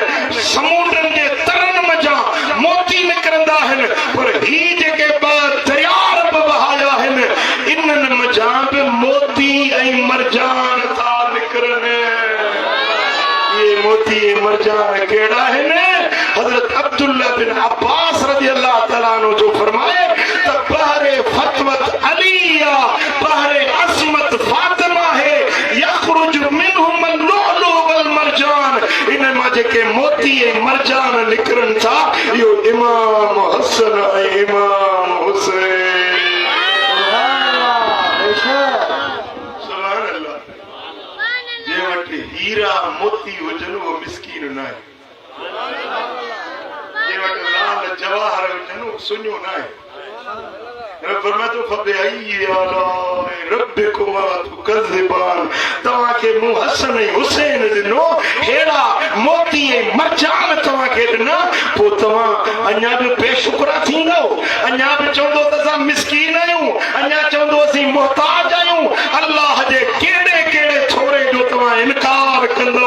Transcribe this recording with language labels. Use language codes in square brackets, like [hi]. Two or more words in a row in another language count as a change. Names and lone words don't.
[sd] समुंडनि जे तरनि मज़ा मोती निकिरंदा आहिनि। पर ही जेके ॿ दरिया रब बहाया आहिनि, इन्हनि मज़ा बि मोती ऐं मरजान था निकिरनि। ये मोती ऐं मरजान कहिड़ा आहिनि? हज़रत अब्दुल्लाह बिन अब्बास [ar] رضي الله تعالى عنه [sd] जो फरमाए त [ur] بحر فتوت علی یا بحر عصمت فاطمہ ہے, [ar] يخرج منهما اللؤلؤ والمرجان. [sd] इन मां जेके मोती ऐं मरजान निकिरनि था, इहो इमाम हसन ऐं इमाम हुसैन। हीरा मोती हुजनि वो मिस्कीन न आहे। जे वटि लाल जवाहर हुजनि वो सुञो न आहे। [ar] फरमातो فبأي آلاء ربكما تكذبان. [sd] तव्हांखे मूं हसन ऐं हुसैन ॾिनो, हेड़ा मोती ऐं मरजान तव्हांखे ॾिना, पोइ तव्हां अञा बि बेशुक्रा थींदो, अञा बि चवंदो त असां मिस्कीन आहियूं, अञा चवंदो असीं मुहताज आहियूं। अल्लाह जे कहिड़े कहिड़े छोरे जो तव्हां इनकार कंदो।